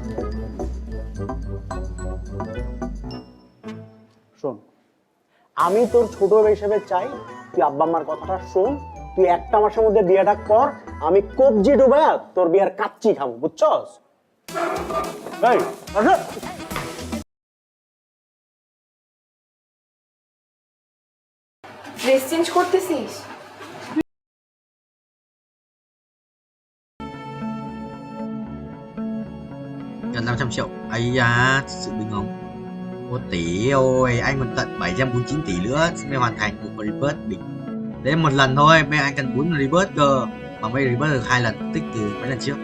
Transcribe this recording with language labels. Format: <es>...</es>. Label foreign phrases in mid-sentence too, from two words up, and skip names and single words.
<bn>শোন, আমি তোর ছোট হিসেবে চাই তুই আব্বা আম্মার কথাটা শোন, তুই 1 মাসের মধ্যে বিয়েটা কর, আমি কবজি ডুবায়া তোর বিয়ার কাচ্চি খাবো, বুঝছস? এই আসো।</bn> <en>dress change</en> <bn>করতেছিস?</bn> <vi>Gần 500 triệu. Ây da, sự bình không? 1 tỷ ôi, anh còn tận 749 tỷ nữa mới hoàn thành một rebirth đỉnh. Đấy một lần thôi, bây giờ anh cần 4 rebirth cơ. Mà bây rebirth được 2 lần, tích từ mấy lần trước.</vi>